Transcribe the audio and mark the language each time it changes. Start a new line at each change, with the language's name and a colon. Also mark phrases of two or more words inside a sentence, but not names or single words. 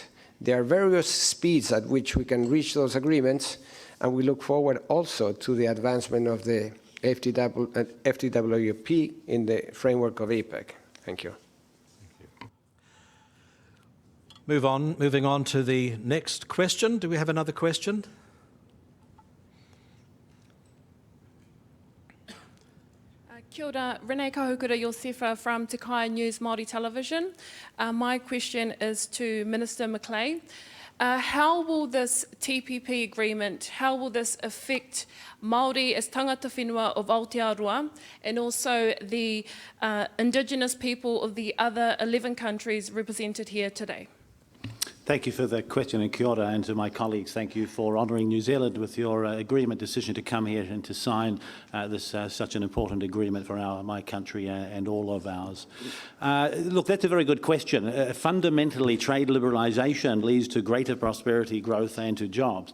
English: There are various speeds at which we can reach those agreements, and we look forward also to the advancement of the FTAAP in the framework of APEC. Thank you. Moving on to the next question. Do we have another question?
Māori: Kia ora,
English: Renee Kahukura Yosefa from Te Kai News Māori Television. My question is to Minister Macleay. How will this TPP agreement, how will this affect Māori as
Māori: tangata whenua
English: of Aotearoa and also the Indigenous people of the other 11 countries represented here today? Thank you for the question, and
Māori: kia ora,
English: and to my colleagues, thank you for honouring New Zealand with your agreement decision to come here and to sign this such an important agreement for my country and all of ours. Look, that's a very good question. Fundamentally, trade liberalisation leads to greater prosperity, growth and to jobs.